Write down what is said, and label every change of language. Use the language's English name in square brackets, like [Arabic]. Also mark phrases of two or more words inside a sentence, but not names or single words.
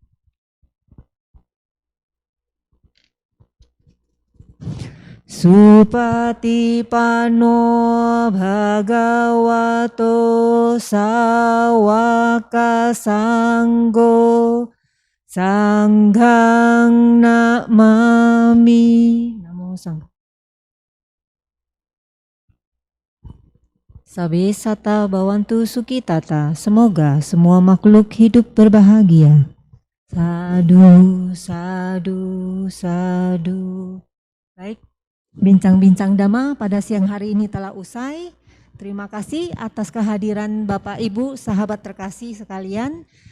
[Pali] Supatipanno Bhagavato Sawaka Sanggo Sanghang namami. Namo Sang. Sabe sata bawantu sukitata. [Indonesian] Semoga semua makhluk hidup berbahagia. [Pali] Sadu, sadu, sadu. [Indonesian] Baik, bincang-bincang dhamma pada siang hari ini telah usai. Terima kasih atas kehadiran Bapak Ibu, sahabat terkasih sekalian.